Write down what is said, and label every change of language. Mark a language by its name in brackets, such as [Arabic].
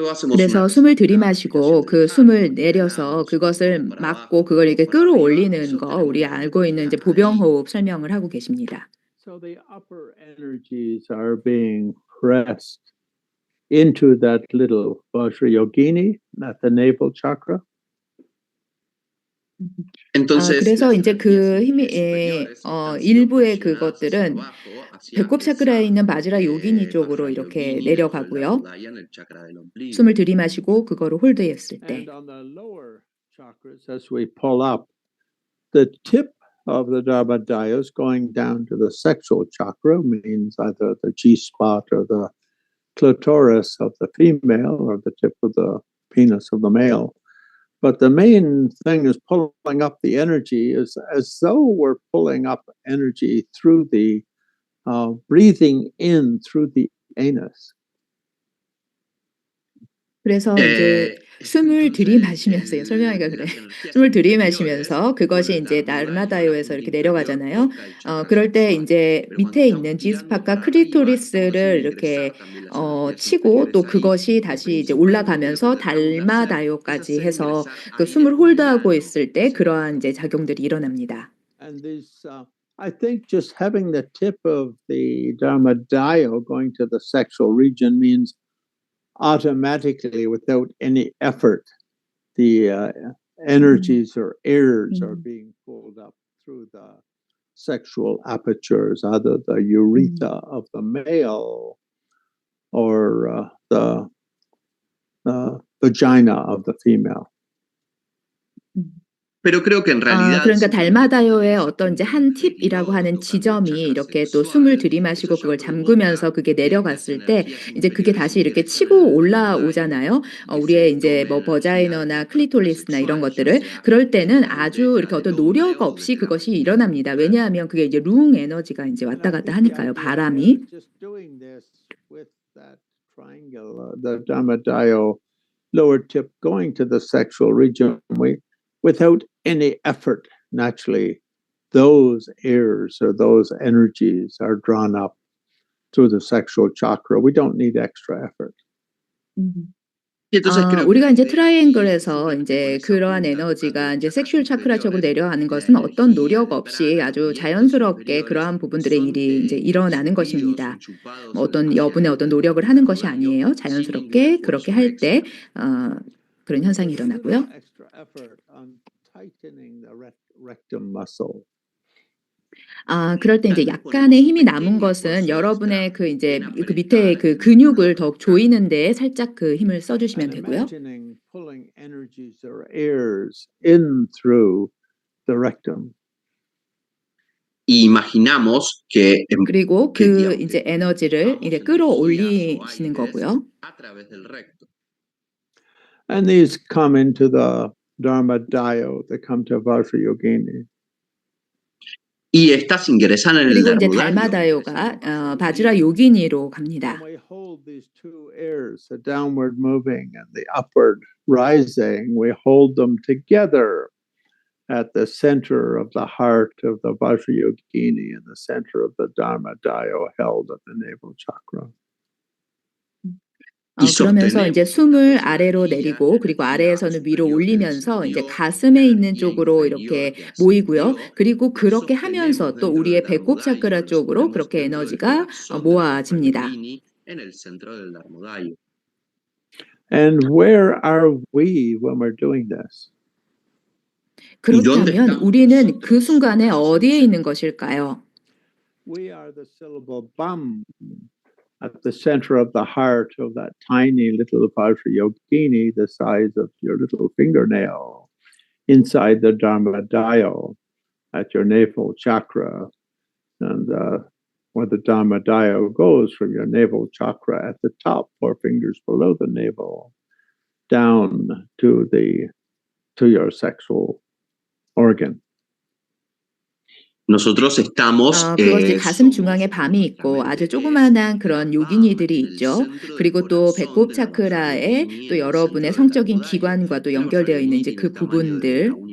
[Korean] 그래서 숨을 들이마시고 그 숨을 내려서 그것을 막고 그걸 이렇게 끌어올리는 거 우리 알고 있는 이제 보병 호흡 설명을 하고 계십니다. [English] So the upper energies are being pressed into that little Vajrayogini at the navel chakra. [Korean] 그래서 이제 그 힘이 일부의 그것들은 배꼽 차크라에 있는 바즈라 요기니 쪽으로 이렇게 내려가고요. 숨을 들이마시고 그거를 홀드했을 때. [English] And on the lower chakras, as we pull up, the tip of the Dharma Dios going down to the sexual chakra means either the G spot or the clitoris of the female or the tip of the penis of the male. But the main thing is pulling up the energy is as though we're pulling up energy through the breathing in through the anus. [Korean] 그래서 이제 숨을 들이마시면서요. 설명하기가 그래. 숨을 들이마시면서 그것이 이제 나르마다요에서 이렇게 내려가잖아요. 그럴 때 이제 밑에 있는 G스팟과 크리토리스를 이렇게 치고 또 그것이 다시 이제 올라가면서 달마다요까지 해서 그 숨을 홀드하고 있을 때 그러한 이제 작용들이 일어납니다. [English] And these, I think just having the tip of the Dharmadayo going to the sexual region means automatically, without any effort, the energies or airs are being pulled up through the sexual apertures, either the urethra of the male or the vagina of the female. [Spanish] Pero creo que en realidad [Korean] 그러니까 달마다요의 어떤 이제 한 팁이라고 하는 지점이 이렇게 또 숨을 들이마시고 그걸 잠그면서 그게 내려갔을 때 이제 그게 다시 이렇게 치고 올라오잖아요. 우리의 이제 뭐 버자이너나 클리토리스나 이런 것들을 그럴 때는 아주 이렇게 어떤 노력 없이 그것이 일어납니다. 왜냐하면 그게 이제 룽 에너지가 이제 왔다 갔다 하니까요. 바람이. [English] Just doing this with that triangle, the Dharmadayo lower tip going to the sexual region, without any effort, naturally, those airs or those energies are drawn up through the sexual chakra. We don't need extra effort. [Korean] 우리가 이제 트라이앵글에서 이제 그러한 에너지가 이제 섹슈얼 차크라 쪽으로 내려가는 것은 어떤 노력 없이 아주 자연스럽게 그러한 부분들의 일이 이제 일어나는 것입니다. 어떤 여분의 어떤 노력을 하는 것이 아니에요. 자연스럽게 그렇게 할 때 그런 현상이 일어나고요. [English] Extra effort on tightening the rectum muscle. [Korean] 그럴 때 이제 약간의 힘이 남은 것은 여러분의 그 이제 그 밑에 그 근육을 더욱 조이는 데에 살짝 그 힘을 써주시면 되고요. [English] Imagining pulling energies or airs in through the rectum. [Spanish] y imaginamos que [Korean] 그리고 그 이제 에너지를 이제 끌어올리시는 거고요. [Spanish] a través del recto. [English] And these come into the Dharmadayo, they come to Vajrayogini. [Spanish] Y estas ingresan en el [Korean] 그리고 이제 [Spanish] Dharmadayo. [Korean] 달마다요가 바즈라 요기니로 갑니다. [English] And we hold these two airs, the downward moving and the upward rising, we hold them together at the center of the heart of the Vajrayogini and the center of the Dharmadayo held at the navel chakra. [Korean] 그러면서 이제 숨을 아래로 내리고 그리고 아래에서는 위로 올리면서 이제 가슴에 있는 쪽으로 이렇게 모이고요. 그리고 그렇게 하면서 또 우리의 배꼽 차크라 쪽으로 그렇게 에너지가 모아집니다. [Spanish] En el centro del Dharmadayo. [English] And where are we when we're doing this? [Korean] 그렇다면 우리는 그 순간에 어디에 있는 것일까요? [English] We are the syllable bum at the center of the heart of that tiny little Vajrayogini, the size of your little fingernail, inside the Dharmadayo at your navel chakra. And where the Dharmadayo goes from your navel chakra at the top, 4 fingers below the navel, down to your sexual organ. [Spanish] Nosotros estamos [Korean] 그것이 가슴 중앙에 밤이 있고 아주 조그마한 그런 요기니들이 있죠. 그리고 또 배꼽 차크라에 또 여러분의 성적인 기관과 또 연결되어 있는 이제 그 부분들.